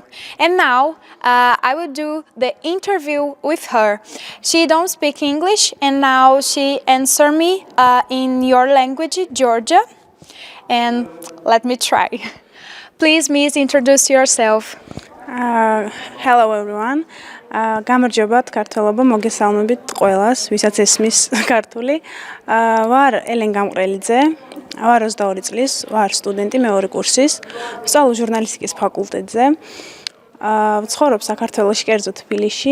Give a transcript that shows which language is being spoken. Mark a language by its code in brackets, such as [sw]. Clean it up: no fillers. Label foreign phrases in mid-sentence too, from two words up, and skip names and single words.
[en] And now I will do the interview with her. She don't speak English and now she answer me in your language, Georgia. And let me try. Please, Miss, introduce yourself. Hello everyone. [ka] გამარჯობათ ქართველობა მოგესალმებით ყველას, ვისაც ესმის ქართული. ვარ ელენ გამყრელიძე, ვარ 22 წლის, ვარ სტუდენტი მეორე კურსის, ვსწავლობ ჟურნალისტიკის ფაკულტეტზე. ვცხოვრობ საქართველოში, კერძო თბილისში.